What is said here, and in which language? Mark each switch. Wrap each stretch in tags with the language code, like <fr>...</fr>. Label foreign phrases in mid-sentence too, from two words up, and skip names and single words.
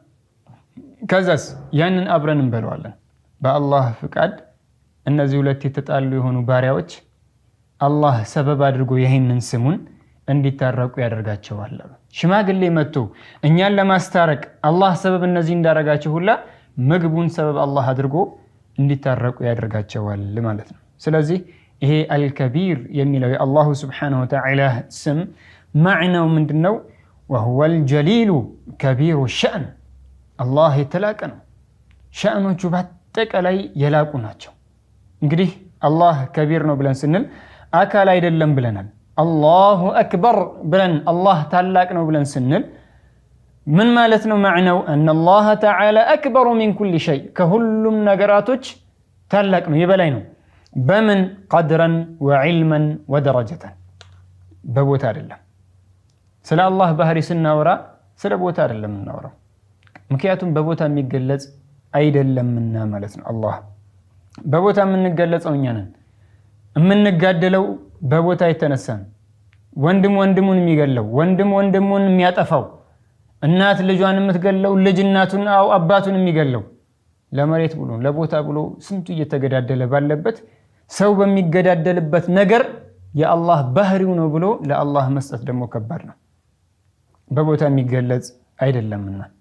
<am>ከዛስ ያንን አብረን እንበለዋለን በአላህ ፍቃድ እነዚህ ሁለት የተጣሉ የሆኑ ባሪያዎች አላህ ሰበብ አድርጎ ይሄንን ስሙን እንዲታረቁ ያደርጋቸዋል ሽማግሌ መጥቶ እኛን ለማስታረቅ አላህ ሰበብ እነዚህ እንዳረጋቸው ሁላ ምግቡን ሰበብ አላህ አድርጎ እንዲታረቁ ያደርጋቸዋል ማለት ነው ስለዚህ ይሄ አልከቢር የሚለው የአላሁ</am> <ar>سبحانه وتعالى</ar> <am>ስም ማዕናው ምንድነው</am> <ar>وهو الجليل كبير الشأن الله</ar> <am>የተላቀ ነው ሸእኖቹ በአጠቃላይ የላቁ ናቸው እንግዲህ አላህ ከቢር ነው ብለን ስንል አካል አይደለም ብለናል አላሁ አክበር ብለን አላህ ታላቅ ነው ብለን ስንል ምን ማለት ነው ማዕናው</am> <ar>ان الله تعالى اكبر من كل شيء</ar> <am>ከሁሉም ነገራቶች ታላቅ ነው የበላይ ነው በምን</am> <ar>قدرا وعلما ودرجة</ar> <am>በቦታ አይደለም ስለ አላህ ባህሪ ስናወራ ስለ ቦታ አይደለም እናወራው ምክንያቱም በቦታ የሚገለጽ አይደለምና ማለት ነው አላህ በቦታ የምንገለጸው እኛ ነን የምንጋደለው በቦታ የተነሳን ወንድም ወንድሙን የሚገለው ወንድም ወንድሙን የሚያጠፋው እናት ልጇን የምትገለው ልጅ እናቱን አባቱን የሚገለው ለመሬት ብሎ ለቦታ ብሎ ስንቱ እየተገዳደለ ባለበት ሰው በሚገዳደልበት ነገር የአላህ ባህሪው ነው ብሎ ለአላህ መስጠት ደግሞ ከባድ ነው በቦታ የሚገለጽ አይደለምና</am>